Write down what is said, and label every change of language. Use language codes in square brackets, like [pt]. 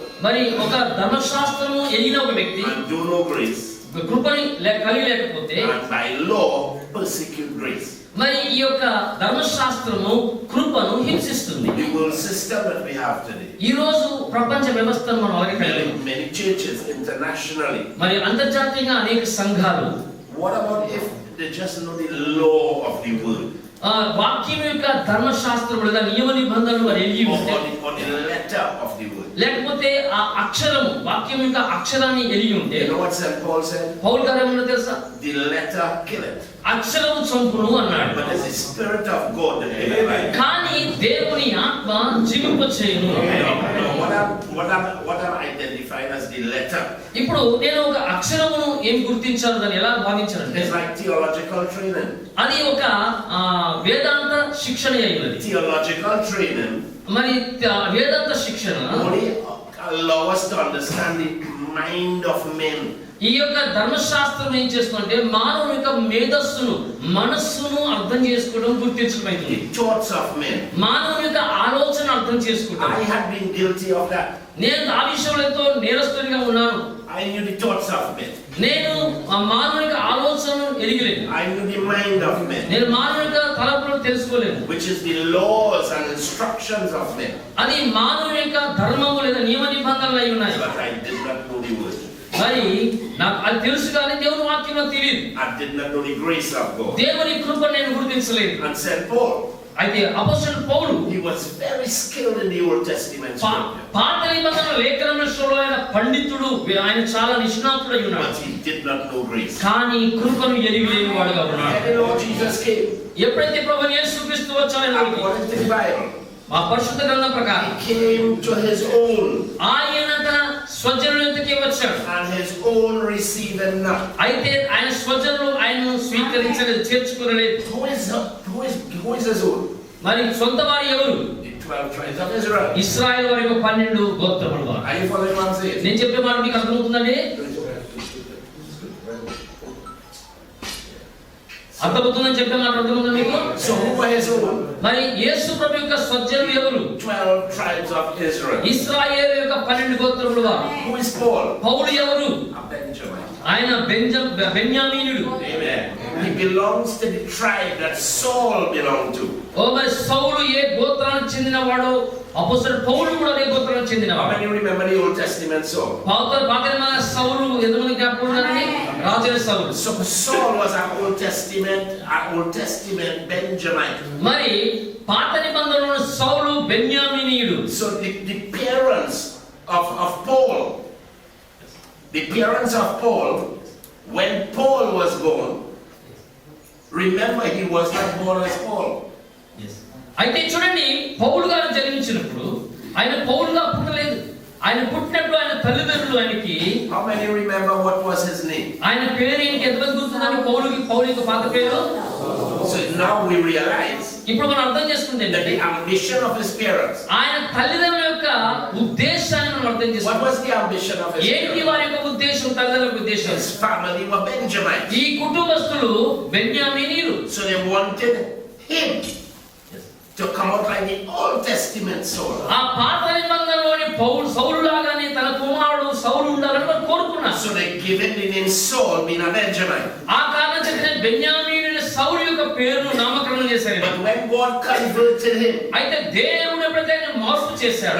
[te] మరి ఒక ధర్మశాస్త్రము ఎరిగిన ఒక వ్యక్తి [en] and do no grace, [te] కృపని కలిగి లేకపోతే, [en] and by law persecute grace. [te] మరి ఈ యొక్క ధర్మశాస్త్రము కృపను హింసిస్తుంది. [en] The world system that we have today. [te] ఈ రోజు ప్రపంచ వ్యవస్థను మనం [en] Many, many churches internationally. [te] మరి అంతర్జాతీయంగా అనేక సంఘాలు [en] What about if they just know the law of the word? [te] వాక్యం యొక్క ధర్మశాస్త్రం లేదా నియమ నిబంధనలు వారు ఎరిగి ఉంటే, [en] Or the letter of the word. [te] లేకపోతే ఆ అక్షరం వాక్యం యొక్క అక్షరాన్ని ఎరిగి ఉంటే, [en] You know what St. Paul said? [te] పౌలు గారు ఏమన్నా తెలుసా? [en] The letter killeth, [te] అక్షరము చంపును అన్నాడు. [en] but it's the spirit of God that giveth life. [te] కానీ దేవుని ఆత్మ జీవింప చేయును. [en] What I'm identifying as the letter. [te] ఇప్పుడు నేను ఒక అక్షరమును ఏం గుర్తించాను, దాన్ని ఎలా భావించానంటే, [en] It's like theological training. [te] అది ఒక వేదాంత శిక్షణ అయినది. [en] Theological training [te] మరి వేదాంత శిక్షణ [en] only allow us to understand the mind of men. [te] ఈ యొక్క ధర్మశాస్త్రం ఏం చేస్తుందంటే మానవుని యొక్క మేధస్సును మనస్సును అర్థం చేసుకోవడం గుర్తించడం. [en] The thoughts of men. [te] మానవుని యొక్క ఆలోచన అర్థం చేసుకోవడం. [en] I had been guilty of that. [te] నేను ఆ విషయంలో ఎంతో నేరస్తుడిగా ఉన్నాను. [en] I knew the thoughts of men. [te] నేను ఆ మానవుని యొక్క ఆలోచనను ఎరిగలేను. [en] I knew the mind of men, [te] నేను మానవుని యొక్క తలపులను తెలుసుకోలేను. [en] which is the laws and instructions of men. [te] అది మానవుని యొక్క ధర్మము లేదా నియమ నిబంధనలు అయి ఉన్నాయి. [en] But I did not know the word. [te] మరి నాకు అది తెలుసు కానీ దేవుని వాక్యం నాకు తెలియదు. [en] I did not know the grace of God. [te] దేవుని కృప నేను గుర్తించలేదు. [en] And St. Paul, [te] అయితే అపోస్తలుడు పౌలు [en] he was very skilled in the Old Testament scripture. [te] పాత నిబంధన లేఖన విషయంలో ఆయన పండితుడు, ఆయన చాలా నిష్ణాతుడై ఉన్నాడు. [en] But he did not know grace. [te] కానీ కృపను ఎరిగిలేని వాడుగా ఉన్నాడు. [en] When the Lord Jesus came, [te] ఎప్పుడైతే ప్రభువు యేసుక్రీస్తు వచ్చాడో [en] according to the Bible, [te] మా పరిశుద్ధ గ్రంథం ప్రకారం [en] he came to his own, [te] ఆయన తన స్వజనుల యొద్దకే వచ్చాడు. [en] and his own received him not. [te] అయితే ఆయన స్వజనులు ఆయనను స్వీకరించలేదు, చేర్చుకోలేదు. [en] Who is his own? [te] మరి సొంత వారు ఎవరు? [en] The 12 tribes of Israel. [te] ఇశ్రాయేలు వారి యొక్క 12 గోత్రముల వారు. [en] Are you following what I'm saying? [te] నేను చెప్పే మాట మీకు అర్థమవుతుందండి? అర్థమవుతుందని చెప్పే మాట అర్థమవుతుందా మీకు? [en] So who were his own? [te] మరి యేసు ప్రభు యొక్క స్వజనులు ఎవరు? [en] 12 tribes of Israel. [te] ఇశ్రాయేలు యొక్క 12 గోత్రముల వారు. [en] Who is Paul? [te] పౌలు ఎవరు? [en] A Benjamin. [te] ఆయన బెన్యామీనుడు. [en] Amen. He belongs to the tribe that Saul belonged to. [te] ఓ మరి సౌలు ఏ గోత్రానికి చెందినవాడో అపోస్తలుడు పౌలు కూడా అదే గోత్రానికి [en] How [te] చెందినవాడు. [en] many remember the Old Testament Saul? [te] పాతనిబంధన సౌలు ఎంతమంది జ్ఞాపకం ఉన్నారండి? రాజైన సౌలు. [en] So Saul was an Old Testament Benjamite. [te] మరి పాత నిబంధనలో సౌలు బెన్యామీనీయుడు. [en] So the parents of Paul, when Paul was born, remember he was not born as Paul. [te] అయితే చూడండి, పౌలు గారు జన్మించినప్పుడు ఆయన పౌలుగా పుట్టలేదు. ఆయన పుట్టినప్పుడు ఆయన తల్లిదండ్రులు ఆయనకి, [en] How many remember what was his name? [te] ఆయన పేరు ఏంటి? ఎంతమంది గుర్తుందని? పౌలు యొక్క పాత పేరు. [en] So now we realize [te] ఇప్పుడు మనం అర్థం చేసుకుంటే [en] that the ambition of his parents. [te] ఆయన తల్లిదండ్రుల యొక్క ఉద్దేశాన్ని మనం అర్థం [en] What [te] చేసుకోవాలి. [en] was the ambition of his [te] ఏంటి [en] parents? [te] వారి యొక్క ఉద్దేశం? తల్లిదండ్రుల ఉద్దేశం, [en] His family were Benjamites. [te] ఈ కుటుంబస్తులు బెన్యామీనీయులు. [en] So they wanted him to come out like the Old Testament Saul. [te] ఆ పాత నిబంధనలోని సౌలు లాగానే తన కుమారుడు సౌలు ఉండాలని వారు కోరుకున్నారు. [en] So they gave him the name Saul, being a Benjamin. [te] ఆ కారణం చేత బెన్యామీనుని సౌలు యొక్క పేరును నామకరణం చేశారు. [en] But when God converted him, [te] అయితే దేవుడు ఎప్పుడైతే ఆయన మార్పు చేశాడు,